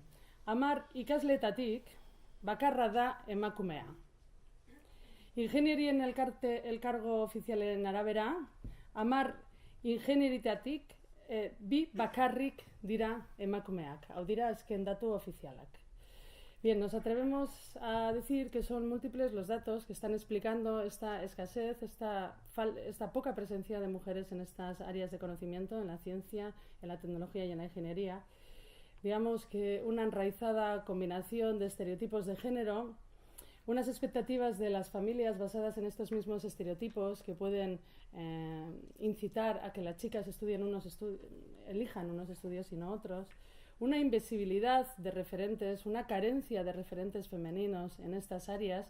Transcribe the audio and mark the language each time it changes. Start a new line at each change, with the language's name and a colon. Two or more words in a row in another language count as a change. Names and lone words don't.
Basque: 10 ikasleetatik bakarra da emakumea. Ingenierien elkargo ofizialen arabera, 10 ingenierietatik 2 bakarrik dira emakumeak. Hau dira azken datu ofizialak.
Spanish: Bien, nos atrevemos a decir que son múltiples los datos que están explicando esta escasez, esta poca presencia de mujeres en estas áreas de conocimiento, en la ciencia, en la tecnología y en la ingeniería. Digamos que una enraizada combinación de estereotipos de género, unas expectativas de las familias basadas en estos mismos estereotipos que pueden incitar a que las chicas elijan unos estudios y no otros, una invisibilidad de referentes, una carencia de referentes femeninos en estas áreas.